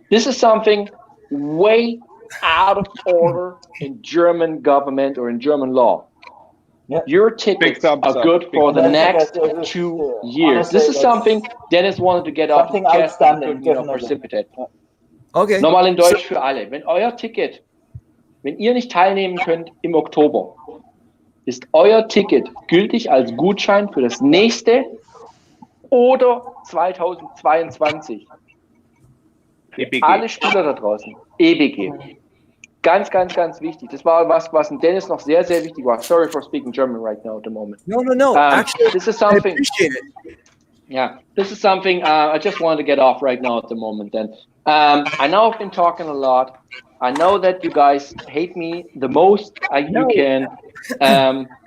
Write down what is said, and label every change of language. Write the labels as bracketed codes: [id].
[en] This is something way out of order in German government or in German law. Yeah. Your tickets are good for the next 2 years. This is something Dennis wanted to get off the chest and couldn't precipitate. Okay. [de] Nochmal in Deutsch für alle. Wenn euer Ticket, wenn ihr nicht teilnehmen könnt im Oktober, ist euer Ticket gültig als Gutschein für das nächste oder 2022. EBG. Alle Spieler da draußen. EBG. Ganz, ganz, ganz wichtig. Das war was in Dennis noch sehr, sehr wichtig war. [en] Sorry for speaking German right now at the moment. No. Actually, this is something. I appreciate it. Yeah, this is something I just wanted to get off right now at the moment. Then I know I've been talking a lot. I know that you guys hate me the most you can.